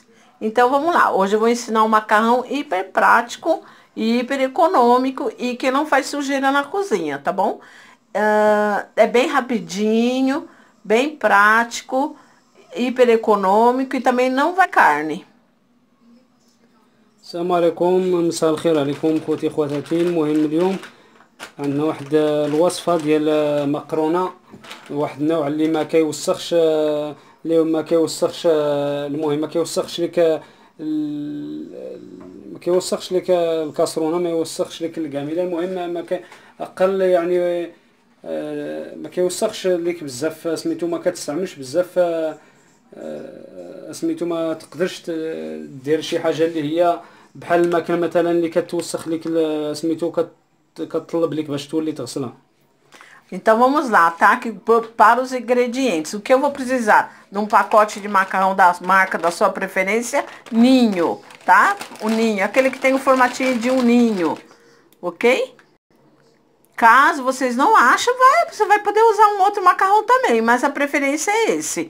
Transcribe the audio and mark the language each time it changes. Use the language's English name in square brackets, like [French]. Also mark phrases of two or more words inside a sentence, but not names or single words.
[Portuguese] Então vamos lá. Hoje eu vou ensinar um macarrão hiper prático e hiper econômico e que não faz sujeira na cozinha, tá bom? É bem rapidinho, bem prático, hiper econômico e também não vai carne. [Arabic] السلام عليكم، مساء الخير عليكم خوتي خواتاتي. المهم اليوم عندنا واحد الوصفة ديال مقرونة، واحد النوع اللي ما كيوسخش، المهم ما كيوسخش لك الكاسرونة، ما يوسخش لك الكاميله. المهم ما كي اقل يعني ما كيوسخش ليك بزاف، سميتو ما كتستعملش بزاف، سميتو ما تقدرش دير شي حاجه اللي هي بحال الماكله مثلا اللي كتوسخ لك سميتو كتطلب لك باش تولي تغسلها. [Portuguese] Então vamos lá, tá? Para os ingredientes. O que eu vou precisar? Num pacote de macarrão da marca da sua preferência, Ninho, tá? O Ninho, aquele que tem o formatinho de um ninho, ok? Caso vocês não achem, você vai poder usar um outro macarrão também, mas a preferência é esse.